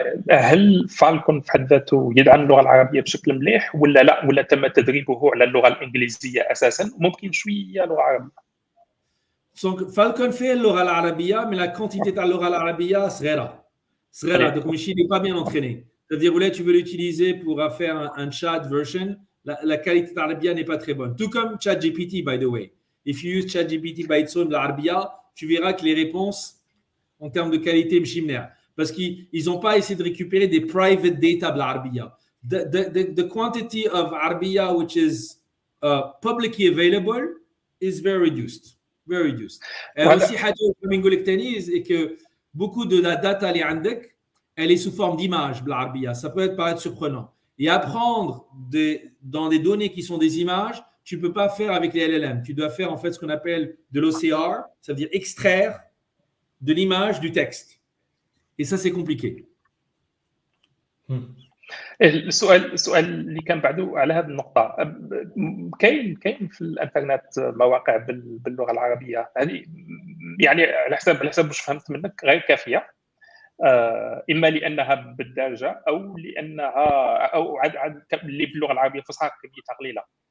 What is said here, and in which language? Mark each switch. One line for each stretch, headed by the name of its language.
Arabic: هل فالكون في حد ذاته يدعم اللغه العربيه بشكل مليح ولا لا، ولا تم تدريبه على اللغه الانجليزيه اساسا وممكن شويه لغه عربيه؟
French: Donc Falcon fait
Arabic: اللغه العربيه,
French: mais la quantité de la
Arabic: اللغه العربيه صغيره.
French: Donc Michi n'est pas bien entraîné. C'est-à-dire là tu veux l'utiliser pour faire un chat version, la qualité de l'Arabia n'est pas très bonne. Tout comme ChatGPT,
English: by the way. If you use ChatGPT by its own
French: l'Arabia, tu verras que les réponses en termes de qualité mchimner, parce qu'ils n'ont pas essayé de récupérer des private data de l'Arabia.
English: The quantity of Arabia which is publicly available is very reduced. Very reduced.
French: Et aussi, c'est que beaucoup de la data elle est sous forme d'image de l'Arabia. Ça peut paraître surprenant. Et apprendre dans des données qui sont des images, tu ne peux pas faire avec les LLM. Tu dois faire en fait ce qu'on appelle de l'OCR, ça veut dire extraire de l'image du texte. Et ça, c'est compliqué.
Arabic: السؤال اللي كان بعده على هذه النقطة، كاين في الانترنت مواقع باللغة العربية هذه، يعني على حسب واش فهمت منك غير كافية، إما لأنها بالدارجة أو لأنها اللي باللغة العربية الفصحى كميتها قليلة.